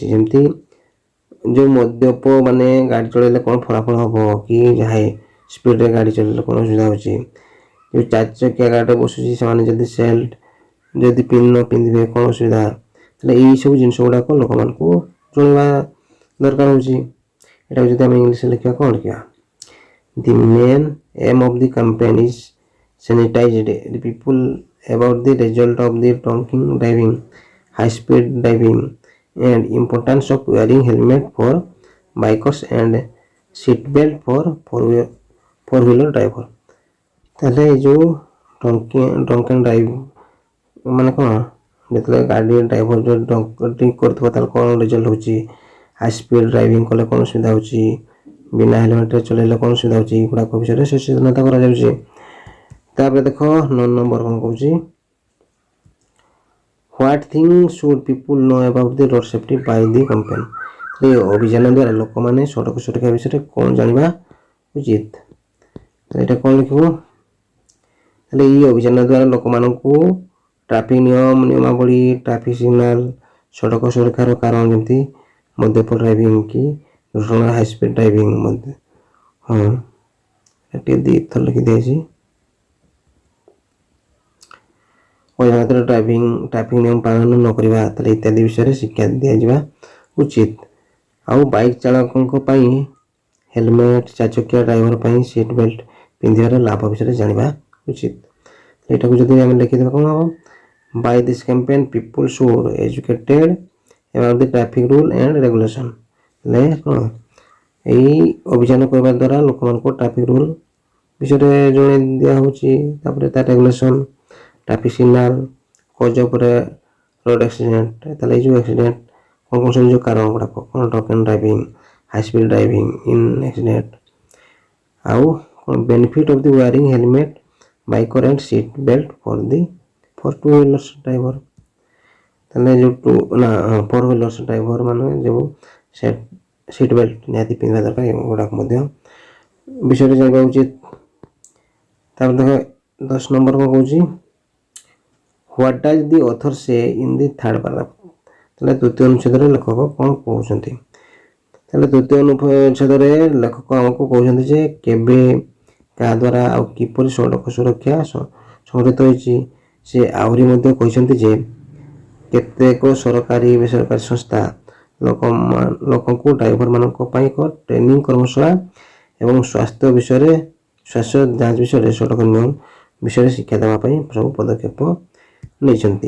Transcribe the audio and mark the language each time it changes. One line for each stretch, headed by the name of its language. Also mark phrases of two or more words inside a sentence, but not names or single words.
Odia: ଯେମିତି ଯେଉଁ ମଦ୍ୟପ ମାନେ ଗାଡ଼ି ଚଳାଇଲେ କ'ଣ ଫଳାଫଳ ହେବ କି ଯାହା ସ୍ପିଡ଼ରେ ଗାଡ଼ି ଚଳାଇଲେ କ'ଣ ଅସୁବିଧା ହେଉଛି, ଯେଉଁ ଚାରିଚକିଆ ଗାଡ଼ିରେ ବସୁଛି ସେମାନେ ଯଦି ପିନ୍ ନ ପିନ୍ଧିବେ କ'ଣ ଅସୁବିଧା, ତାହେଲେ ଏଇସବୁ ଜିନିଷ ଗୁଡ଼ାକ ଲୋକମାନଙ୍କୁ ଜଣାଇବା ଦରକାର ହେଉଛି। ଏଟାକୁ ଯଦି ଆମେ ଇଂଲିଶରେ ଲେଖିବା କ'ଣ ଲେଖିବା?
English: The main aim of the campaign is sanitized the people about the result of the drunken driving, high speed driving and importance of wearing helmet for bikers and seat belt for four wheeler driver।
Odia: ତାହେଲେ ଏଇ ଯେଉଁ
English: drunken drive
Odia: ମାନେ କ'ଣ, ଯେତେବେଳେ ଗାଡ଼ି ଡ୍ରାଇଭର ଯେଉଁ ଡ୍ରିଙ୍କ କରୁଥିବ ତାହେଲେ କ'ଣ ରେଜଲ୍ଟ ହେଉଛି,
English: high speed driving
Odia: କଲେ କ'ଣ ଅସୁବିଧା ହେଉଛି, ବିନା ହେଲମେଟ୍ରେ ଚଲାଇଲେ କ'ଣ ଅସୁବିଧା ହେଉଛି, ଏଗୁଡ଼ାକ ବିଷୟରେ ସଚେତନତା କରାଯାଉଛି। ତାପରେ ଦେଖ 9 ନମ୍ବର କ'ଣ କହୁଛି?
English: What things should people know about the road safety by the campaign?
Odia: ଏ ଅଭିଯାନ ଦ୍ୱାରା ଲୋକମାନେ ସଡ଼କ ସୁରକ୍ଷା ବିଷୟରେ କ'ଣ ଜାଣିବା ଉଚିତ? ଏଇଟା କ'ଣ ଲେଖିବ? ତାହେଲେ ଏଇ ଅଭିଯାନ ଦ୍ୱାରା ଲୋକମାନଙ୍କୁ ଟ୍ରାଫିକ୍ ନିୟମାବଳୀ,
English: traffic signal,
Odia: ସଡ଼କ ସୁରକ୍ଷାର କାରଣ ଯେମିତି ମଦ୍ୟପ ଡ୍ରାଇଭିଂ କି ଦୁର୍ଘଟଣା,
English: high speed driving
Odia: ମଧ୍ୟ, ହଁ ଏଠି 2 ଥର ଲେଖିଦିଆଯାଇଛି। ଅଜାଣତରେ ଟ୍ରାଫିକ୍ ନିୟମ ପାଳନ ନ କରିବା ତାହେଲେ ଇତ୍ୟାଦି ବିଷୟରେ ଶିକ୍ଷା ଦିଆଯିବା ଉଚିତ। ଆଉ ବାଇକ୍ ଚାଳକଙ୍କ ପାଇଁ ହେଲମେଟ୍, ଚାରିଚକିଆ ଡ୍ରାଇଭର ପାଇଁ
English: seat belt
Odia: ପିନ୍ଧିବାର ଲାଭ ବିଷୟରେ ଜାଣିବା ଉଚିତ। ଏଇଟାକୁ ଯଦି ଆମେ ଲେଖିଦେବା କ'ଣ ହେବ?
English: By this campaign people should educated about the traffic rule and regulation।
Odia: ହେଲେ କ'ଣ ଏଇ ଅଭିଯାନ କରିବା ଦ୍ୱାରା ଲୋକମାନଙ୍କୁ
English: traffic rule
Odia: ବିଷୟରେ ଜଣାଇ ଦିଆହେଉଛି। ତାପରେ ତା
English: regulation, traffic signal, cause ଉପରେ road accident,
Odia: ତାହେଲେ ଏଇ ଯେଉଁ ଆକ୍ସିଡେଣ୍ଟ କ'ଣ ସବୁ ଯେଉଁ କାରଣ ଗୁଡ଼ାକ କ'ଣ
English: drunken driving, high speed driving in accident,
Odia: ଆଉ କ'ଣ
English: benefit of the wearing helmet, biker and seat belt for two wheelers driver.
Odia: ତାହେଲେ ଯେଉଁ
English: four wheelers driver
Odia: ମାନେ ଯେଉଁ
English: seat belt
Odia: ନିହାତି ପିନ୍ଧିବା ଦରକାର, ଏଗୁଡ଼ାକ ମଧ୍ୟ ବିଷୟରେ ଜାଣିବା ଉଚିତ। ତାପରେ ଦେଖ 10 ନମ୍ବର କ'ଣ କହୁଛି?
English: What does the author say in the third paragraph?
Odia: ତାହେଲେ ତୃତୀୟ ଅନୁଚ୍ଛେଦରେ ଲେଖକ କ'ଣ କହୁଛନ୍ତି? ତାହେଲେ ତୃତୀୟ ଅନୁଚ୍ଛେଦରେ ଲେଖକ ଆମକୁ କହୁଛନ୍ତି ଯେ କେବେ, କାହା ଦ୍ୱାରା ଆଉ କିପରି ସଡ଼କ ସୁରକ୍ଷା ସଂଗଠିତ ହୋଇଛି। ସେ ଆହୁରି ମଧ୍ୟ କହିଛନ୍ତି ଯେ କେତେକ ସରକାରୀ ବେସରକାରୀ ସଂସ୍ଥା ଲୋକଙ୍କୁ ଡ୍ରାଇଭରମାନଙ୍କ ପାଇଁ ଏକ ଟ୍ରେନିଂ କର୍ମଶାଳା ଏବଂ ସ୍ୱାସ୍ଥ୍ୟ ଯାଞ୍ଚ ବିଷୟରେ ସଡ଼କ ନିୟମ ବିଷୟରେ ଶିକ୍ଷା ଦେବା ପାଇଁ ସବୁ ପଦକ୍ଷେପ ନେଇଛନ୍ତି।